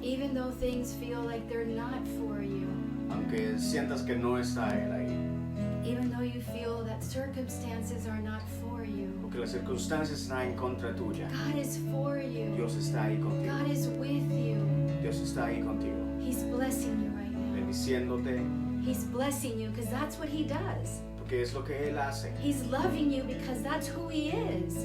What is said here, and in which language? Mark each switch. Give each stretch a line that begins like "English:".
English: Even though things feel like they're not for you,
Spanish: Aunque sientas que no está Él ahí,
English: even though you feel that circumstances are not for you,
Spanish: porque las circunstancias están en contra tuya,
English: God is for you.
Spanish: Dios está ahí contigo.
English: God is with you.
Spanish: Dios está ahí contigo,
English: He's blessing you right now.
Spanish: bendiciéndote,
English: He's blessing you because that's what He does.
Spanish: porque es lo que Él hace.
English: He's loving you because that's who He is.